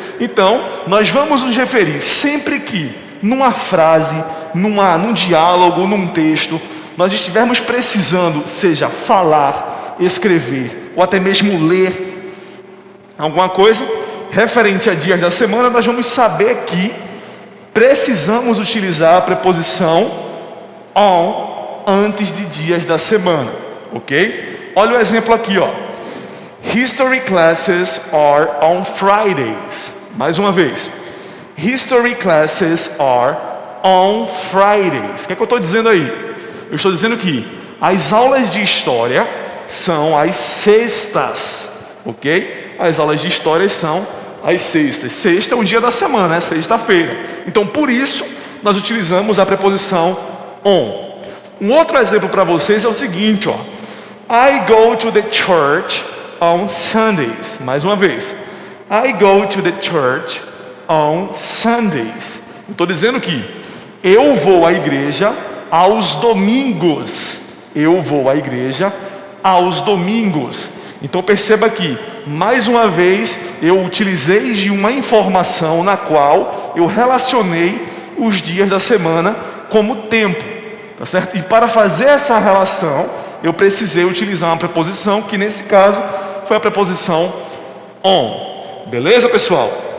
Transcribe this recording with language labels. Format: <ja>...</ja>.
<pt>Então, nós vamos nos referir sempre que numa frase, num diálogo, num texto, nós estivermos precisando, seja falar, escrever ou até mesmo ler alguma coisa referente a dias da semana, nós vamos saber que precisamos utilizar a preposição on antes de dias da semana, ok? Olha o exemplo aqui, ó.</pt> <en>History classes are on Fridays.</en> <pt>Mais uma vez.</pt> <en>History classes are on Fridays.</en> <pt>O que é que eu estou dizendo aí? Eu estou dizendo que as aulas de história são às sextas, ok? As aulas de história são às sextas. Sexta é um dia da semana, né? Sexta-feira. Então, por isso, nós utilizamos a preposição on. Um outro exemplo para vocês é o seguinte, ó.</pt> <en>I go to the church on Sundays.</en> <pt>Mais uma vez.</pt> <en>I go to the church on Sundays.</en> <pt>Estou dizendo que eu vou à igreja aos domingos. Eu vou à igreja aos domingos. Então perceba que, mais uma vez, eu utilizei de uma informação na qual eu relacionei os dias da semana como tempo, tá certo? E para fazer essa relação, eu precisei utilizar uma preposição, que nesse caso foi a preposição on. Beleza, pessoal?</pt>